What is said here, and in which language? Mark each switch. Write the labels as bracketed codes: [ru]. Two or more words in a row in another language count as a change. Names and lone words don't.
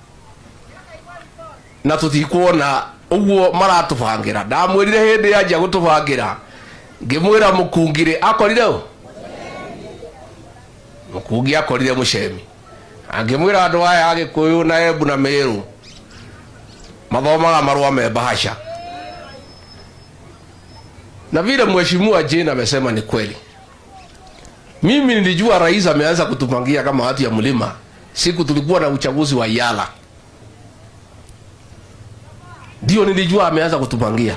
[ki] Na tutikuona uguo maratubangira. Ndamwirire hindi ya gutubangira. Ngimwira mukungire akorire u. Mukungi akorire mucemi. Angimwira andu aya Agikuyu na Embu na Meru mathomaga marua me bahasha. [sw] Na vile mheshimiwa Jane amesema ni kweli. Mimi nilijua rais ameanza kutupangia kama watu ya mlima siku tulikuwa na uchaguzi wa Yala. Ndio nilijua ameanza kutupangia.